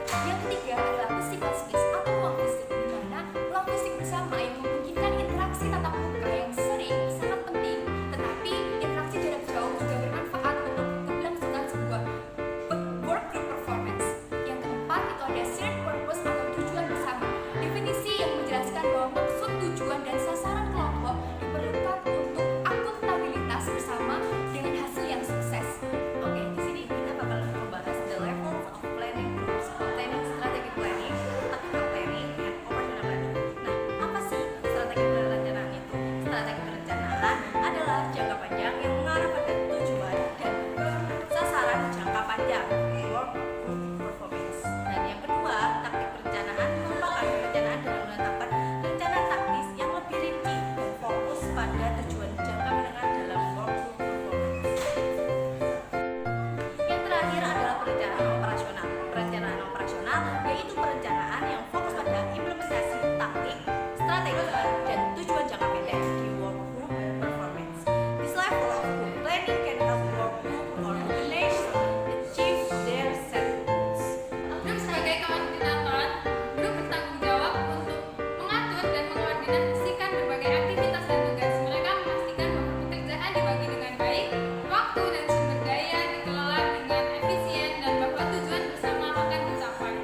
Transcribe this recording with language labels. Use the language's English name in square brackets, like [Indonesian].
[Indonesian] Yang ketiga adalah physical space atau ruang fisik, di mana ruang fisik bersama yang memungkinkan interaksi tatap muka yang sering sangat penting, tetapi interaksi jarak jauh juga bermanfaat untuk keberlangsungan sebuah work group performance. Yang keempat itu ada shared purpose atau tujuan bersama, definisi yang menjelaskan bahwa maksud, tujuan, dan sasaran kelompok diperlukan untuk akuntabilitas bersama dengan hasil yang sukses. Oke, di sini kita bakal membahas [English] the levels of planning groups containing strategic planning, tactical planning, and operational planning. [Indonesian] Nah, apa sih strategi perencanaan itu? Strategi perencanaan adalah jangka panjang yang mengarah pada tujuan dan sasaran jangka panjang work group performance. Dan yang kedua, taktik perencanaan merupakan perencanaan dengan menetapkan rencana taktis yang lebih rinci dan fokus pada tujuan jangka menengah dalam work group performance. Yang terakhir adalah perencanaan operasional. Perencanaan operasional yaitu perencanaan yang fokus pada implementasi taktik, strategi, dan tujuan jangka pendek di work group performance. [English] This level of group planning can help work group or organization achieve their set goals. [Indonesian] Grup sebagai koordinator, grup bertanggung jawab untuk mengatur dan mengkoordinasikan berbagai aktivitas dan tugas. Mereka memastikan bahwa pekerjaan dibagi dengan baik, waktu dan sumber daya dikelola dengan efisien, dan bahwa tujuan bersama akan tercapai.